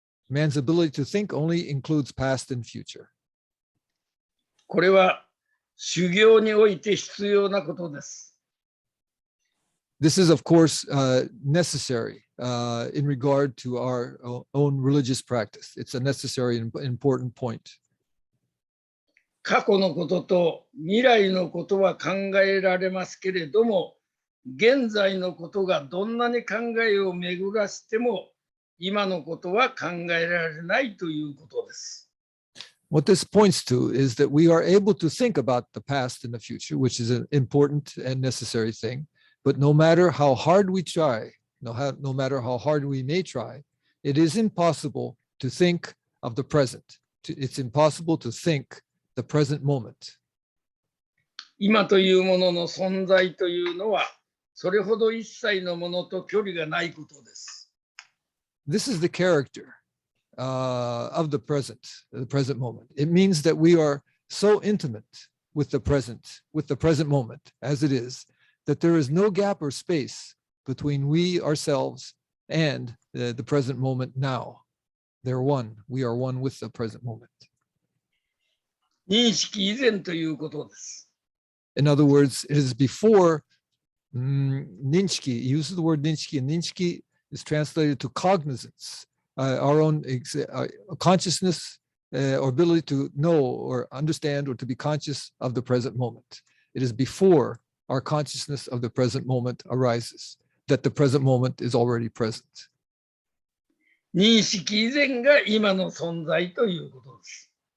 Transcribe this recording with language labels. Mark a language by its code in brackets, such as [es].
[en] Man's ability to think only includes past and future. [ja] これは修行において必要なことです。 [en] This is, of course, necessary in regard to our own religious practice. It's a necessary and important point. [ja] 過去のことと未来のことは考えられますけれども、現在のことがどんなに考えを巡らしても、今のことは考えられないということです。 [en] What this points to is that we are able to think about the past and the future, which is an important and necessary thing. But no matter how hard we try, no matter how hard we may try, it is impossible to think of the present. It's impossible to think the present moment. [ja] 今というものの存在というのは、それほど一切のものと距離がないことです。 [en] This is the character of the present moment. It means that we are so intimate with the present moment as it is, that there is no gap or space between we ourselves and the present moment now. They're one. We are one with the present moment. [ja] 認識以前ということです。 [en] In other words, it is before ninchiki. He uses the word ninchiki, and ninchiki is translated to cognizance, our own consciousness or ability to know or understand or to be conscious of the present moment. It is before our consciousness of the present moment arises that the present moment is already present. [ja] 認識以前が今の存在ということです。